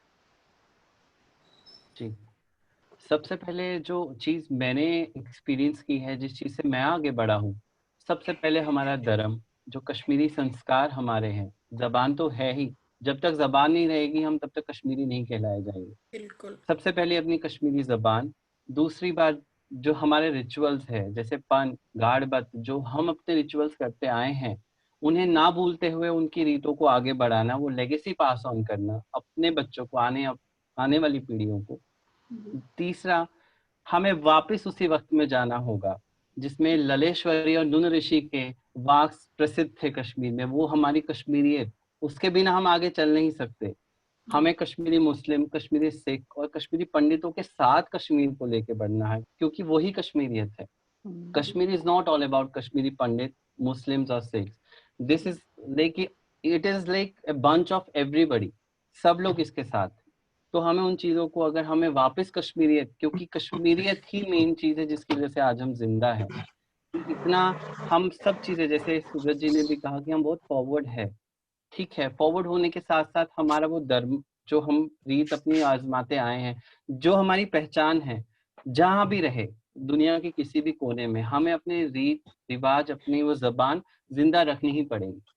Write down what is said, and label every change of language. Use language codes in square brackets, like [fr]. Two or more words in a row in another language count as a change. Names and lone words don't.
[hi] जी, सबसे पहले जो चीज मैंने एक्सपीरियंस की है, जिस चीज से मैं आगे बढ़ा हूँ, सबसे पहले हमारा धर्म, जो कश्मीरी संस्कार हमारे हैं। जबान तो है ही, जब तक जबान नहीं रहेगी हम तब तक कश्मीरी नहीं कहलाए जाएंगे। बिल्कुल। सबसे पहले अपनी कश्मीरी जबान। दूसरी बात, जो हमारे रिचुअल्स है, जैसे पन गाड़ बत, जो हम अपने रिचुअल्स करते आए हैं, उन्हें ना भूलते हुए उनकी रीतों को आगे बढ़ाना, वो [en] legacy pass on [hi] करना अपने बच्चों को, आने वाली पीढ़ियों को। तीसरा, हमें वापस उसी वक्त में जाना होगा जिसमें ललेश्वरी और नुन ऋषि के वाक प्रसिद्ध थे कश्मीर में। वो हमारी कश्मीरियत, उसके बिना हम आगे चल नहीं सकते। हमें कश्मीरी मुस्लिम, कश्मीरी सिख और कश्मीरी पंडितों के साथ कश्मीर को लेके बढ़ना है, क्योंकि वही कश्मीरियत है। [en] Kashmir is not all about Kashmiri Pandit, Muslims और Sikhs। this is like, it is like a bunch of everybody, [hi] सब लोग इसके साथ। तो हमें उन चीजों को, अगर हमें वापस कश्मीरियत, क्योंकि कश्मीरियत ही मेन चीज है जिसकी वजह से आज हम जिंदा हैं। इतना हम सब चीजें, जैसे सूरज जी ने भी कहा कि हम बहुत फॉरवर्ड है, ठीक है, फॉरवर्ड होने के साथ साथ हमारा वो धर्म, जो हम रीत अपनी आजमाते आए हैं, जो हमारी पहचान है, जहां भी रहे दुनिया के किसी भी कोने में, हमें अपने रीत रिवाज, अपनी वो जबान जिंदा रखनी ही पड़ेगी।